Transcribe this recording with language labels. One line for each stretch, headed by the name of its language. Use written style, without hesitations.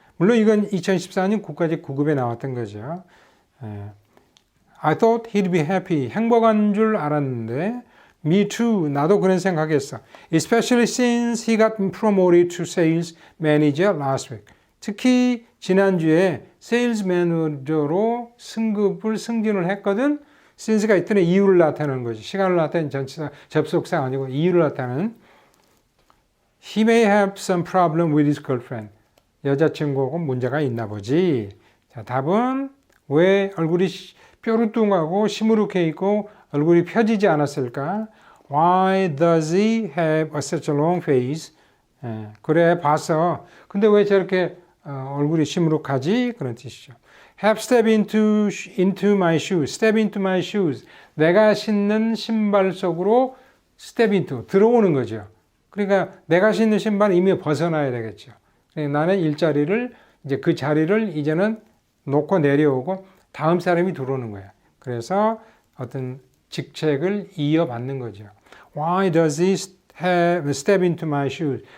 Korean: 물론 이건 2014년 국가직 9급에 나왔던 거죠.
English: I thought he'd be happy.
Korean: 행복한 줄 알았는데
English: Me too.
Korean: 나도 그런 생각했어.
English: Especially since he got promoted to sales manager last week.
Korean: 특히 지난주에 세일즈 매니저로 승진을 했거든. since가 있더니 이유를 나타내는 거지. 시간을 나타내는 전치사 접속사 아니고 이유를 나타내는.
English: He may have some problem with his girlfriend.
Korean: 여자친구하고 문제가 있나 보지. 자, 답은 왜 얼굴이 뾰루뚱하고 시무룩해 있고 얼굴이 펴지지 않았을까?
English: Why does he have such a long face?
Korean: 그래 봤어. 근데 왜 저렇게 얼굴이 시무룩하지? 그런 뜻이죠.
English: Have step into my shoes. Step into my shoes.
Korean: 내가 신는 신발 속으로
English: step into
Korean: 들어오는 거죠. 그러니까 내가 신는 신발은 이미 벗어나야 되겠죠. 그러니까 나는 일자리를 이제 그 자리를 이제는 놓고 내려오고 다음 사람이 들어오는 거예요. 그래서 어떤 직책을 이어받는 거죠.
English: Why does he have step into my shoes?